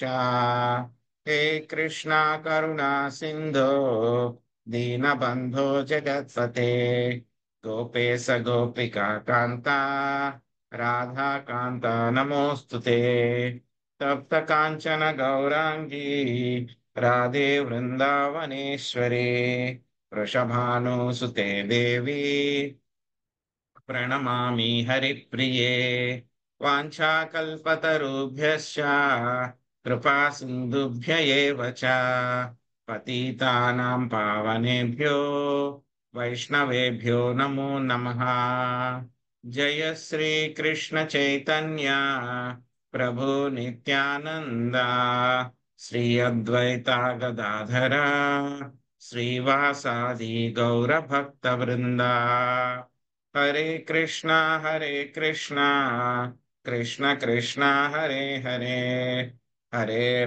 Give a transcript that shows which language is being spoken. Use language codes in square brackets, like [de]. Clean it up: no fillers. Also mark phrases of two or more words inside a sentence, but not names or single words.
[sa] హే కృష్ణ కరుణా సింధో దీనబంధో జగత్పతే గోపేశ గోపికా కాంత రాధాకాంత నమోస్తుతే. తప్త కాంచన గౌరాంగీ రాధే వృందావనేశ్వరి. వృషభానుసుతే దేవి ప్రణమామి హరిప్రియే. వాంఛాకల్పతరుభ్యశ్చ కృపా సింధుభ్య ఏవ చ పతితానాం పావనేభ్యో వైష్ణవేభ్యో నమో నమః. జయ శ్రీ కృష్ణ చైతన్య ప్రభు నిత్యానంద. శ్రీ అద్వైత గదాధర శ్రీవాసాది గౌరభక్త వృంద. హరే కృష్ణ కృష్ణ కృష్ణ హరే హరే.